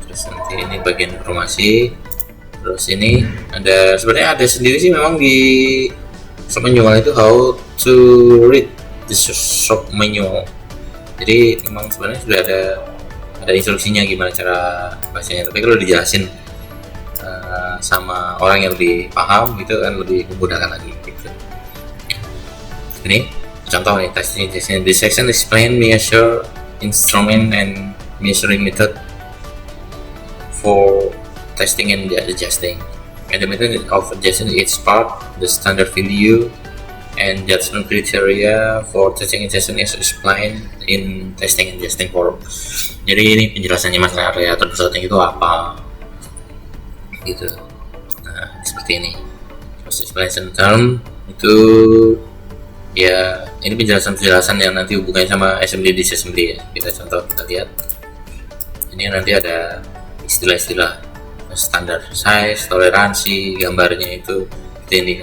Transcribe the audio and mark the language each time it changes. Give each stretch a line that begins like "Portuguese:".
Indonesian: Terus nanti ini bagian informasi. Terus ini ada, sebenarnya ada sendiri sih memang di shop manual itu,
English: how to read the shop manual.
Indonesian: Jadi memang sebenarnya sudah ada instruksinya gimana cara bacanya, tapi kalau dijelasin sama orang yang lebih paham itu kan lebih memudahkan lagi gitu. Ini contoh nih, testing.
English: This section explain measure instrument and measuring method for testing and adjusting. And the method of adjusting each part, the standard value and judgment criteria for testing and adjusting is explained in testing and adjusting forum.
Indonesian: Jadi ini penjelasannya masalah area troubleshooting itu apa gitu. Nah, seperti ini. Terus explanation term itu ya, ini penjelasan yang nanti hubungannya sama SMD di SMD ya. Kita lihat. Ini nanti ada istilah-istilah standar size, toleransi, gambarnya itu ini.